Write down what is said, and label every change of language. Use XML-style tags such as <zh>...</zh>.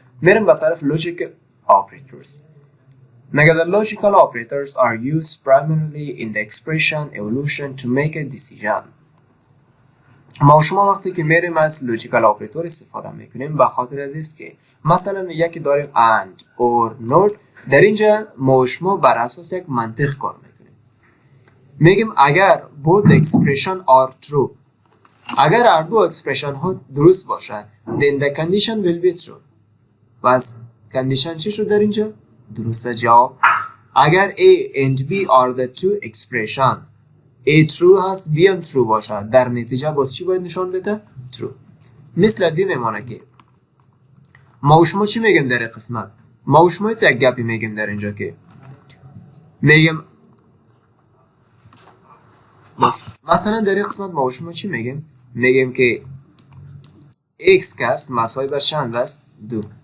<fa>میریم به طرف logical operators.</fa> <en>میگه the logical operators are used primarily in the expression evolution to make a decision.</en> <fa>ما شما وقتی که میریم از logical operator استفاده میکنیم به خاطر از است که مثلا یکی داریم and or not. در اینجا ما شما بر اساس یک منطق کار میکنیم. میگیم اگر</fa> <en>both expression are true،</en> <fa>اگر هر دو اکسپرشن ها درست باشد</fa> <en>then the condition will be true.</en> <fa>پس condition چی شد در اینجا؟ درسته جواب. اگر</fa> <en>A and B are the two expression،</en> <fa>A true هست B هم true باشد، در نتیجه باز چی باید نشان بده؟ true. مثل از این میمانه که ما و شما چی میگیم در قسمت؟ ما و شما یک گپی میگیم در اینجا که میگیم مثلا در این قسمت ما و شما چی میگیم؟ میگیم که x که است مساوی بر چند است؟ 2.</fa>